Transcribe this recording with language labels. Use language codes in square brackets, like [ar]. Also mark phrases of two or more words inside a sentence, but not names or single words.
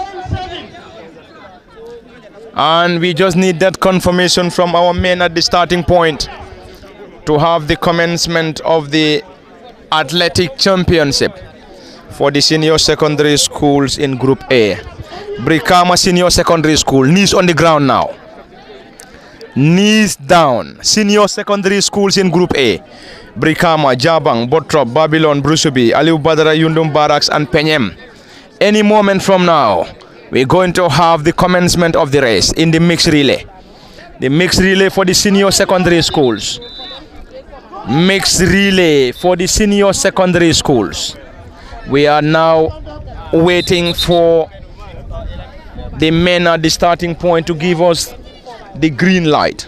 [en] And we just need that confirmation from our men at the starting point to have the commencement of the athletic championship for the senior secondary schools in Group A. Brikama Senior Secondary School, knees on the ground now. Knees down. Senior secondary schools in Group A. Brikama, Jabang, Bottrop, Babylon, Brusubi, Aliu Badra, Yundum Barracks, and Penyem. Any moment from now, we're going to have the commencement of the race in the mixed relay. The mixed relay for the senior secondary schools. Mixed relay for the senior secondary schools. We are now waiting for the men at the starting point to give us the green light.